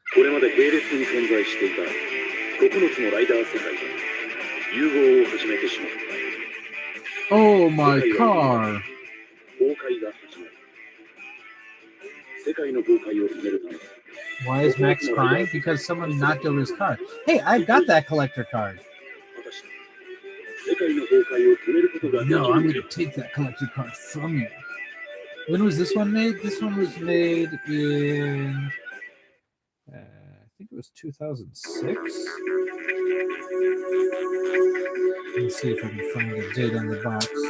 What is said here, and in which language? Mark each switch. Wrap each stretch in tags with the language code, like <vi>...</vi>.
<ja>これまで並列に存在していた9つのライダー世界が融合を始めてしまった。</ja> <en>Oh, my car.</en> <ja>崩壊が始まる。世界の崩壊を止めるため。</ja> <en>Why is Max crying? Because someone knocked over his car. Hey, I've got that collector card.</en> <ja>果たして世界の崩壊を止めることができる。</ja> <en>No, I'm going to take that collector card from you. When was this one made? This one was made in I think it was 2006. Let's see if I can find the date on the box.</en>